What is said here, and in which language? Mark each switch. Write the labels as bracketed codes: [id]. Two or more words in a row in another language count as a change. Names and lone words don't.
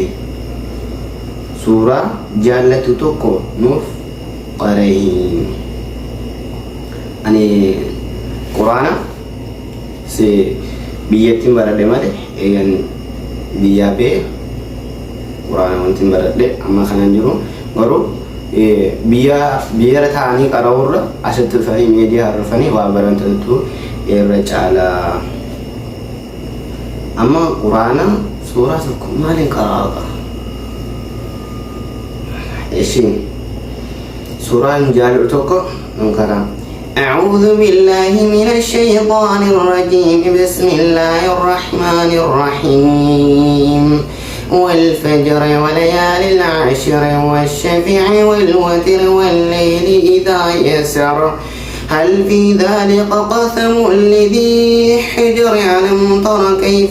[om] suuraa jaallatu tokko nuuf qaree ani quraana se biyyatti baradhe malee eegan biyyaa bee quraana wanti baradhe amma kanan jiru garuu biyya ta'anii qara'uurra asitti dhufanii miidiyaa harrafanii waa barantantu irra caalaa amma quraana suuraa tokko maaliin qaraa'a ishiin suuraan jaallu tokko qaraa [ar] أعوذ بالله من الشيطان الرجيم بسم الله الرحمن الرحيم والفجر وليال العشر والشفع والوتر والليل إذا يسر هل في ذلك قسم لذي حجر ألم تر كيف